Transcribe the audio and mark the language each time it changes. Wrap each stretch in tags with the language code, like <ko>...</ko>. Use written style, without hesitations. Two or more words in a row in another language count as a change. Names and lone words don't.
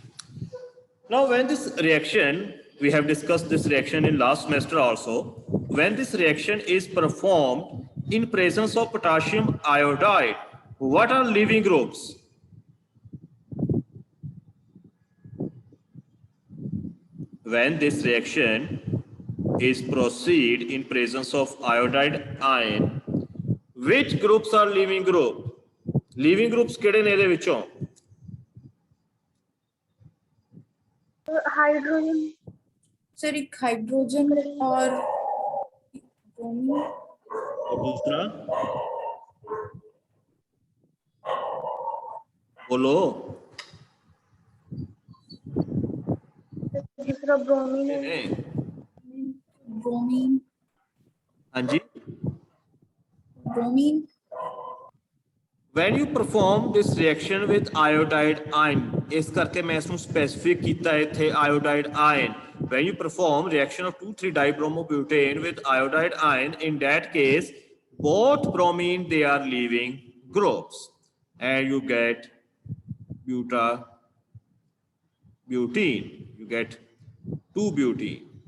<en>Now when this reaction, we have discussed this reaction in last semester also, when this reaction is performed in presence of potassium iodide, what are leaving groups? When this reaction is proceed in presence of iodide ion, which groups are leaving group? Leaving groups</en> <pa>ਕਿਹੜੇ ਨੇ ਇਹਦੇ ਵਿੱਚੋਂ?</pa> <hi>हाइड्रोजन सर एक हाइड्रोजन और ब्रोमीन और दूसरा बोलो दूसरा ब्रोमीन है नहीं, ब्रोमीन हाँ जी ब्रोमीन</hi> <en>when you perform this reaction with iodide ion,</en> <pa>ਇਸ ਕਰਕੇ ਮੈਂ ਇਸ ਨੂੰ specific ਕੀਤਾ ਇੱਥੇ</pa> <en>iodide ion. When you perform reaction of 2,3-dibromobutane with iodide ion, in that case both bromine they are leaving groups and you get butene, you get 2-butene.</en>